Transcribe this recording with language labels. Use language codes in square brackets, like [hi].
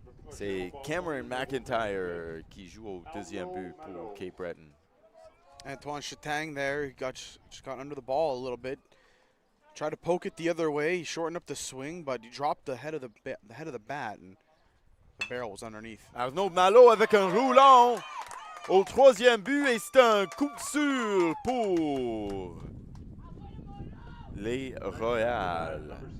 [fr] C'est Cameron McIntyre qui joue au deuxième but pour Cape Breton. [en] Antoine Chetang there, he just got under the ball a little bit. Tried to poke it the other way. He shortened up the swing, but he dropped the head of the bat, and the barrel was underneath. [fr] Arnaud Malo avec un roulon au troisième but et c'est un coup sûr pour les Royals.